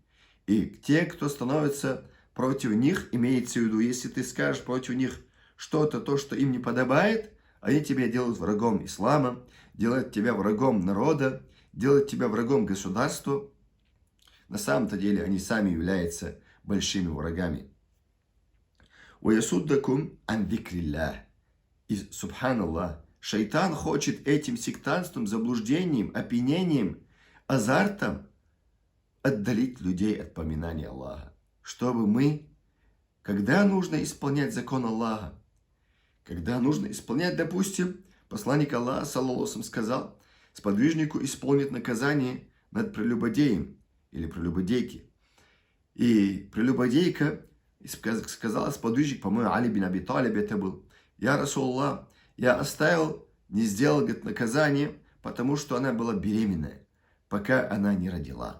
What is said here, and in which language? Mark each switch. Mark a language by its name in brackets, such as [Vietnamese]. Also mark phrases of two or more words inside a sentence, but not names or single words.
[Russian] И те, кто становится против них, имеется в виду, если ты скажешь против них что-то, то, что им не подобает, они тебя делают врагом ислама, делают тебя врагом народа, делают тебя врагом государства. На самом-то деле они сами являются большими врагами. [Arabic] وَيَسُدَّكُمْ عَنْ ذِكْرِ اللَّهِ. [Russian] И, субханаллах, шайтан хочет этим сектантством, заблуждением, опьянением, азартом отдалить людей от поминания Аллаха. Чтобы мы, когда нужно исполнять закон Аллаха, когда нужно исполнять, допустим, посланник Аллаха, [Arabic] صلى الله عليه وسلم, [Russian] сказал, сподвижнику исполнит наказание над прелюбодеем или прелюбодейки. И прелюбодейка сказала сподвижник, по-моему, Али бин Аби Талиб это был, я, Расулаллах, я оставил, не сделал, говорит, наказание, потому что она была беременная, пока она не родила.